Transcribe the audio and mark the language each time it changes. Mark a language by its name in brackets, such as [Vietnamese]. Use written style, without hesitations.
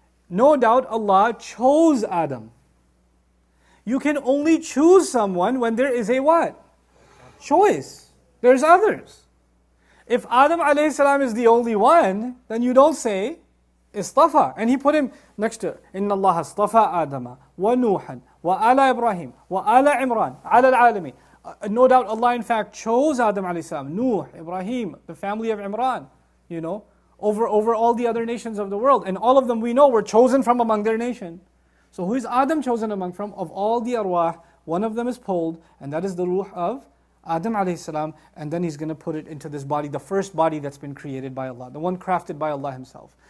[English] No doubt Allah chose Adam. You can only choose someone when there is a what? Choice. There's others. If Adam alayhi salam is the only one, then you don't say istafa. And He put him next to [Arabic] إِنَّ اللَّهَ اصْطَفَى آدَمَ وَنُوحًا وَآلَ إِبْرَاهِيمَ وَآلَ عِمْرَانَ عَلَى الْعَالَمِينَ. [English] No doubt Allah in fact chose Adam alayhi salam, Nuh, Ibrahim, the family of Imran, you know, over all the other nations of the world. And all of them we know were chosen from among their nation. So who is Adam chosen among from? Of all the arwah, one of them is pulled, and that is the ruh of Adam alayhi salam, and then He's going to put it into this body, the first body that's been created by Allah, the one crafted by Allah Himself.